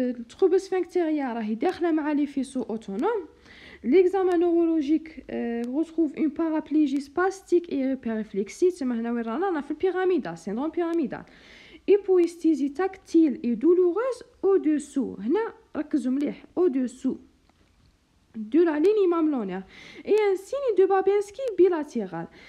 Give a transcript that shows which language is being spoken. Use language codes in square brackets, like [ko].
[fr] troubles sphinctériens [ar] راهي داخله مع لي فيسو اوتونوم. [fr] L'examen neurologique retrouve une paraplégie spastique et hyperréflexive. [ar] تسمى هنا وين رانا في البيراميدال syndrome pyramidal. [fr] hypoesthésie tactile et douloureuse au-dessous. [ar] هنا ركزوا مليح [fr] au-dessous de la ligne mamelonnaire et un signe de Babinski bilatéral.